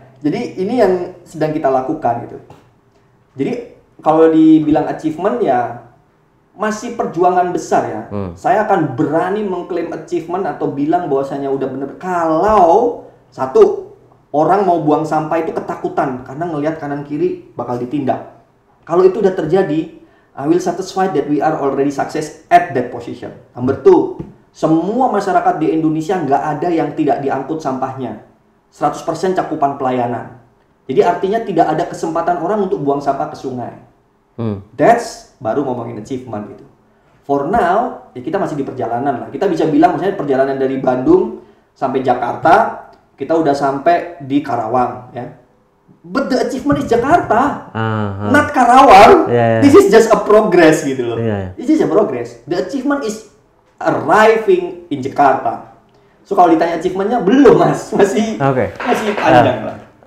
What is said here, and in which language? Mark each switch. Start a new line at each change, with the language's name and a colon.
Indonesian: Jadi ini yang sedang kita lakukan gitu. Jadi kalau dibilang achievement ya masih perjuangan besar ya. Saya akan berani mengklaim achievement atau bilang bahwasanya udah bener kalau satu, orang mau buang sampah itu ketakutan karena ngelihat kanan kiri bakal ditindak. Kalau itu udah terjadi,
English: I will satisfied that we are already success at that position. Number two,
Indonesian: semua masyarakat di Indonesia nggak ada yang tidak diangkut sampahnya. 100% cakupan pelayanan. Jadi artinya tidak ada kesempatan orang untuk buang sampah ke sungai. That's baru ngomongin achievement gitu.
English: For now,
Indonesian: ya kita masih di perjalanan lah. Kita bisa bilang misalnya perjalanan dari Bandung sampai Jakarta, kita udah sampai di Karawang ya.
English: But the achievement is Jakarta, not Karawang. This is just a progress
Indonesian: gitu loh.
English: This is a progress. The achievement is arriving in Jakarta.
Indonesian: So kalau ditanya achievementnya belum Mas, masih panjang lah.